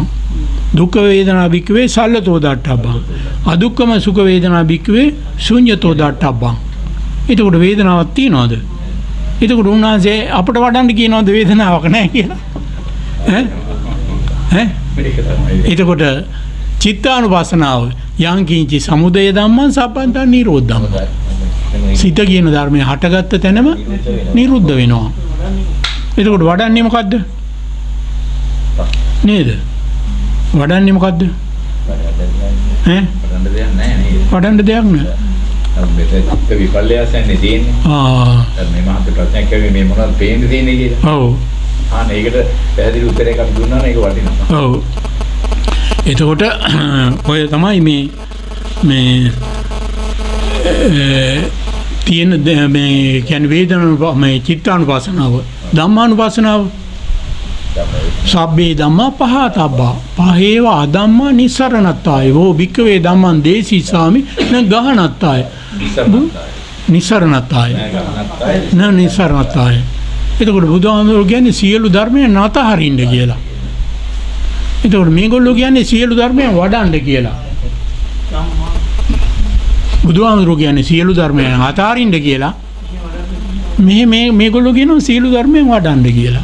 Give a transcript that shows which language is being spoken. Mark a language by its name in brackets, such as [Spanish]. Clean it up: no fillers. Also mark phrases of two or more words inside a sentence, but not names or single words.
[Pali] දුක්ඛ වේදනා භික්ඛවේ සල්ලතෝ දට්ඨබ්බං. අදුක්ඛම සුඛ වේදනා භික්ඛවේ ශුඤ්ඤතෝ දට්ඨබ්බං. [Sinhala] එතකොට වේදනාවක් තියනවද? එතකොට උන්වහන්සේ අපිට වඩන්න කියනවද වේදනාවක් නැහැ කියලා? එතකොට චිත්තානුපස්සනාව [Pali] යං කිංචි සමුදය ධම්මං සබ්බන්තං නිරෝධ ධම්මං. [Sinhala] සිත කියන ධර්මයේ හටගත්ත තැනම නිරුද්ධ වෙනවා. එතකොට වඩන්නේ මොකද්ද? නේද? වඩන්නේ මොකද්ද? වඩන්න දෙයක් නෑ. මෙතන විපල්‍යයන්න්නේ තියෙන්නේ. මේ මහත් ප්‍රශ්නයක් කියන්නේ මේ මොනවද පේන්නේ තියෙන්නේ කියලා. ඔව්. ඒකට පැහැදිලි උත්තරයක් අපි දුන්නා නම් ඒක වටිනවා. ඔව්. එතකොට ඔය තමයි මේ තියෙන මේ කියන්නේ වේදනා මේ චිත්තානුපස්සනාව, ධම්මානුපස්සනාව. [Pali] සබ්බේ ධම්මා පහතබ්බා පහේව අධම්මා නිස්සරණත්තාය වෝ භික්ඛවේ ධම්මං දේසිසාමි න ගහනත්තාය නිස්සරණත්තාය න නිස්සරණත්තාය. [Sinhala] එතකොට බුදුහාමුදුරුවෝ කියන්නේ සියලු ධර්මයන් නැතහරින්න කියලා. එතකොට මේගොල්ලෝ කියන්නේ සියලු ධර්මයන් වඩන්න කියලා. බුදුහාමුදුරුවෝ කියන්නේ සියලු ධර්මයන් අතහරින්න කියලා. මේගොල්ලෝ කියනවා සියලු ධර්මයන් වඩන්න කියලා.